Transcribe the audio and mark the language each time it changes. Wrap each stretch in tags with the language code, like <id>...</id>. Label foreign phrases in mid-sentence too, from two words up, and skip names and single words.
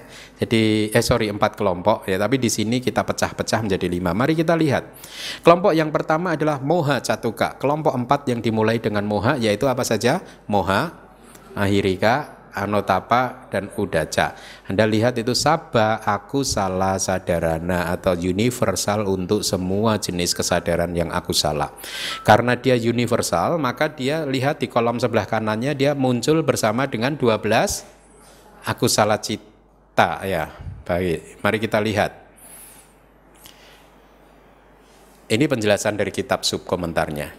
<id>Jadi 4 kelompok ya, tapi di sini kita pecah-pecah menjadi 5. Mari kita lihat. Kelompok yang pertama adalah</id> <pi>moha catuka.</pi> <id>Kelompok 4 yang dimulai dengan moha yaitu apa saja?</id> <pi>Moha, ahirika, anotapa, dan udaca.</pi> <id>Anda lihat itu</id> <pi>sabba akusala sadarana</pi> <id>atau universal untuk semua jenis kesadaran yang akusala. Karena dia universal, maka dia lihat di kolom sebelah kanannya dia muncul bersama dengan 12</id> <pi>akusala cita</pi> <id>ya. Baik, mari kita lihat. Ini penjelasan dari kitab subkomentarnya.</id>